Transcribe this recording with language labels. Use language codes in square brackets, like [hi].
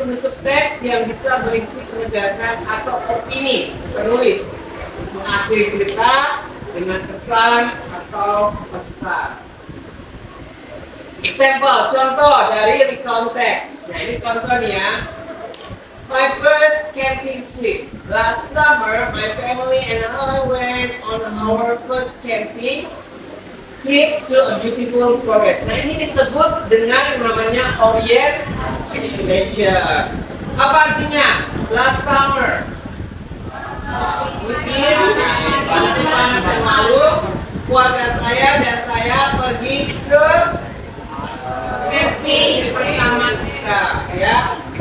[id] Penutup teks yang bisa berisi penegasan atau opini penulis, mengakhiri cerita dengan kesan atau pesan. Example, contoh dari recount text. Nah ini contoh nih ya. [en] My first camping trip. Last summer, my family and I went on our first camping trip to a beautiful forest. [id] Nah, ini disebut dengan yang namanya orientation. Apa artinya? [en] Last summer, [id] musim panas yang lalu, keluarga saya dan saya pergi ke camping pertama kita, ya.